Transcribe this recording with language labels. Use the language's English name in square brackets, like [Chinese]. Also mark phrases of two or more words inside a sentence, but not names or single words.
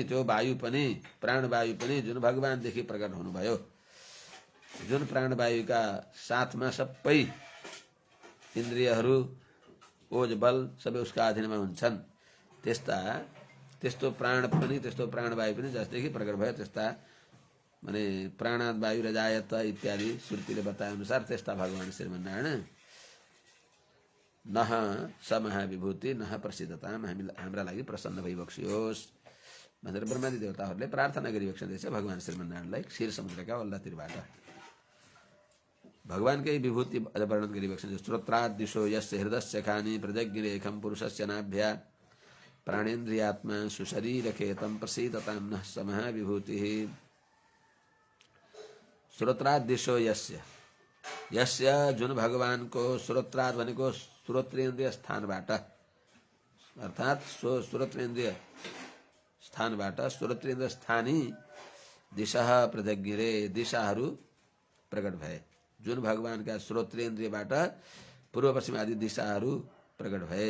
[Nepali] त्यो वायु पनि प्राण वायु पनि जुन भगवानदेखि प्रकट हुनुभयो, जुन प्राण वायुका साथमा सबै इन्द्रियहरू ओज बल सबै उसका अधीनमा हुन्छन्, त्यस्तो प्राण पनि त्यस्तो प्राण वायु पनि जसदेखि प्रकट भयो, त्यस्ता माने [Sanskrit] प्राणाद वायु रजायत [Nepali] इत्यादि श्रुतिले बताए अनुसार त्यस्ता भगवान श्रीमन्नारायण [Sanskrit] नह स महाविभूति [Nepali] नह प्रसिद्धता हाम्रा लागि प्रसन्न भइबक्सियोस् भनेर ब्रह्मादि देवताहरूले प्रार्थना गरिबक्सिँदैछ भगवान श्रीमन्नारायणलाई क्षीर समुद्रका वल्लातिरबाट। भगवानकै विभूति वर्णन गरिबक्सिन्छ। [Sanskrit] श्रोत्रादिशो यस्य हृदयस्य खानि प्रजज्ञरेखं पुरुषस्य नाभ्या प्राणेन्द्रियात्मा सुशरीरकेतं प्रसीदतां नः स महाविभूतिः। श्रोत्रादिशो यस्य [Nepali] जुन भगवानको श्रोत्राद भनेको श्रोत्रेन्द्रिय स्थानबाट, अर्थात श्रोत्रेन्द्रिय स्थानबाट श्रोत्रेन्द्रिय स्थानी दिशा प्रजज्ञरे दिशाहरू प्रकट भए, जुन भगवानका श्रोत्रेन्द्रियबाट पूर्व पश्चिम आदि दिशाहरू प्रकट भए।